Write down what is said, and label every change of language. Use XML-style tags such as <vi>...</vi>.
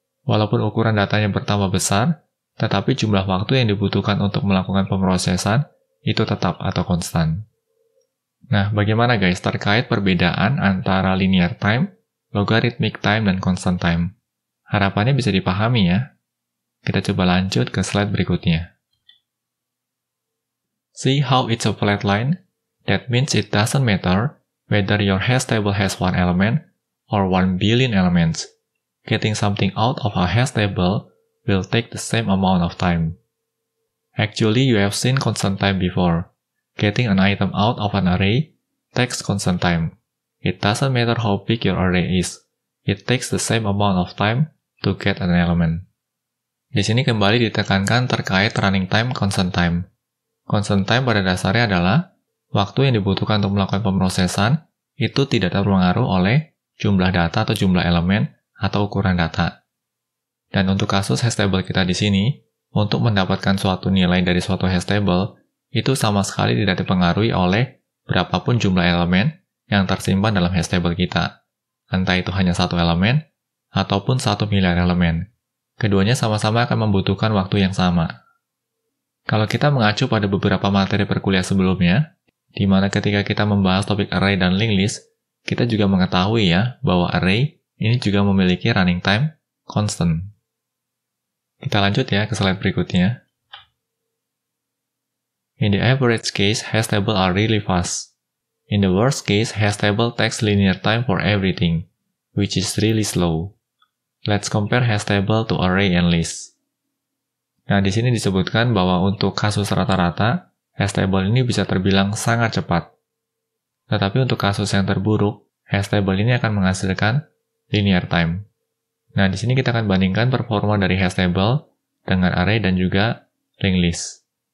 <id>Walaupun ukuran datanya bertambah besar, tetapi jumlah waktu yang dibutuhkan untuk melakukan pemrosesan itu tetap atau konstan. Nah, bagaimana guys terkait perbedaan antara linear time, logarithmic time, dan constant time? Harapannya bisa dipahami ya. Kita coba lanjut ke slide berikutnya.</id> <en>See how it's a flat line? That means it doesn't matter whether your hash table has one element or 1 billion elements. Getting something out of a hash table will take the same amount of time. Actually, you have seen constant time before. Getting an item out of an array takes constant time. It doesn't matter how big your array is. It takes the same amount of time to get an element.</en> <id>Di sini kembali ditekankan terkait running time, constant time. Constant time pada dasarnya adalah waktu yang dibutuhkan untuk melakukan pemrosesan itu tidak terpengaruh oleh jumlah data atau jumlah elemen atau ukuran data. Dan untuk kasus hash table kita di sini, untuk mendapatkan suatu nilai dari suatu hash table, itu sama sekali tidak dipengaruhi oleh berapapun jumlah elemen yang tersimpan dalam hash table kita. Entah itu hanya satu elemen, ataupun 1 miliar elemen. Keduanya sama-sama akan membutuhkan waktu yang sama. Kalau kita mengacu pada beberapa materi perkuliah sebelumnya, di mana ketika kita membahas topik array dan linked list, kita juga mengetahui ya, bahwa array ini juga memiliki running time constant. Kita lanjut ya ke slide berikutnya.</id> <en>In the average case, hash table are really fast. In the worst case, hash table takes linear time for everything, which is really slow. Let's compare hash table to array and list.</en> <id>Nah, di sini disebutkan bahwa untuk kasus rata-rata, hash table ini bisa terbilang sangat cepat. Tetapi untuk kasus yang terburuk, hash table ini akan menghasilkan linear time. Nah, di sini kita akan bandingkan performa dari hash table dengan array dan juga linked list.</id>